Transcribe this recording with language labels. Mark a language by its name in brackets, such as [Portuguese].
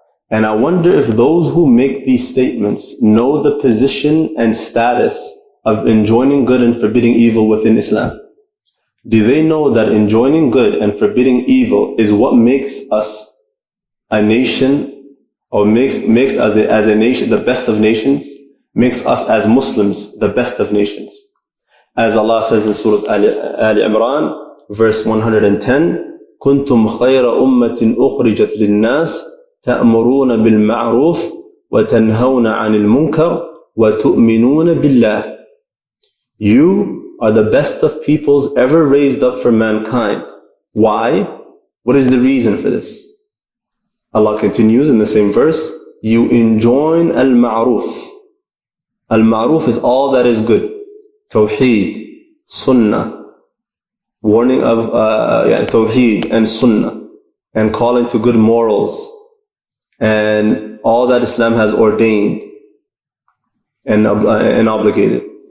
[English] And I wonder if those who make these statements know the position and status of enjoining good and forbidding evil within Islam. Do they know that enjoining good and forbidding evil is what makes us a nation, or makes us as a nation the best of nations, makes us as Muslims the best of nations? As Allah says in Surah Al-Imran, verse 110, [Arabic] كنتم خير أمة أخرجت للناس تأمرون بالمعروف وتنهون عن المنكر وتؤمنون بالله. [English] You are the best of peoples ever raised up for mankind. Why? What is the reason for this? Allah continues in the same verse, you enjoin al-ma'ruf. Al-ma'ruf is all that is good. Tawheed, Sunnah, warning of Tawheed and Sunnah, and calling to good morals, and all that Islam has ordained and obligated.